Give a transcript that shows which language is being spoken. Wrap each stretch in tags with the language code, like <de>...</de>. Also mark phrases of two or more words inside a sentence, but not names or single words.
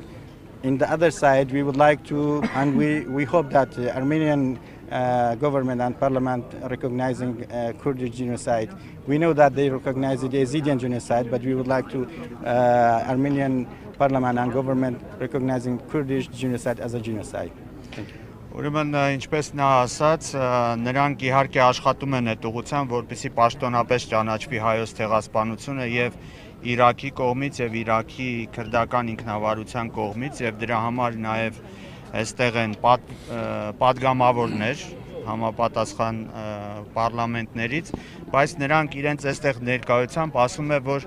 <en>In the other side, we would like to, and we hope that the Armenian government and parliament recognizing Kurdish genocide. We know that they recognize the Yazidi genocide, but we would like to Armenian parliament and government recognizing Kurdish genocide as a genocide. Thank you.</en> <hy>Ուրեմն ինչպես նա ասաց, նրանք իհարկե աշխատում են այդ ուղղությամբ, որպեսզի պաշտոնապես ճանաչվի հայոց ցեղասպանությունը եւ Իրաքի կողմից եւ Իրաքի քրդական ինքնավարության կողմից եւ դրա համար նաեւ այստեղ են պատգամավորներ համապատասխան պարլամենտներից, բայց նրանք իրենց այստեղ ներկայությամբ ասում է, որ</hy>